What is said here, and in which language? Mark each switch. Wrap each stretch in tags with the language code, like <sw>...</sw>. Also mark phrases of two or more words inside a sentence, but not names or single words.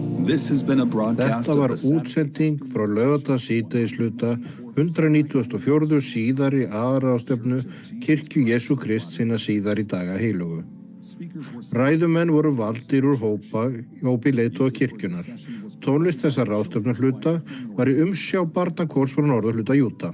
<en>This has been a broadcast</en> <is>Þetta</is> <en>of</en> <is>var</is> <en>the Saturday</en> <is>útsending frá laugardags síðdegisluta 194. síðari aðalráðstefnu Kirkju Jesú Krist sinna síðari daga heilugu. Ræðumenn voru valdir úr hópi leiðtoga kirkjunar. Tónlist þessar ráðstefnu hluta var í umsjá barnakórs frá norðurhluta Júta.</is>